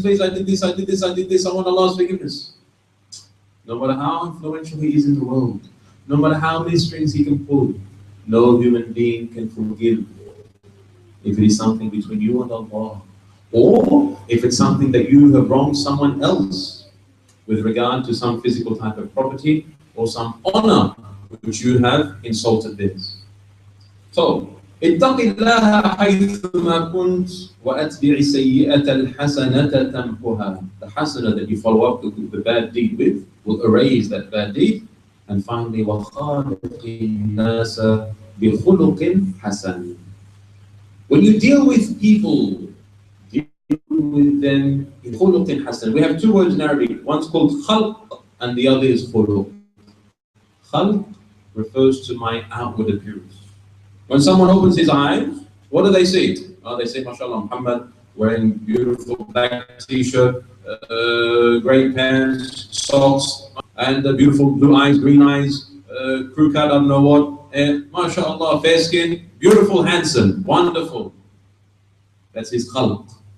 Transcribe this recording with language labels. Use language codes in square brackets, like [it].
[en] Please, I did this, I did this, I did this. I want Allah's forgiveness. No matter how influential He is in the world, no matter how many strings He can pull, no human being can forgive if it is something between you and Allah, or if it's something that you have wronged someone else with regard to some physical type of property or some honor which you have insulted theirs. [ar] So, اتق الله حيثما كنت وأتبع السيئة الحسنة تمحها. [en] The hasana that you follow up the bad deed with will erase that bad deed. And finally, [ar] وَخَالِقِ النَّاسَ بِخُلُقٍ حَسَنٍ. [en] When you deal with people, deal with them in [ar] خُلُقٍ حَسَنٍ. [en] We have two words in Arabic. One's called خَلْق and the other is خُلُق. خَلْق refers to my outward appearance. When someone opens his eyes, what do they see? They say, MashaAllah, Muhammad wearing beautiful black t-shirt, great pants, socks, and beautiful blue eyes, green eyes, crew cut, I don't know what, and MashaAllah, fair skin, beautiful, handsome, wonderful. That's his khalq.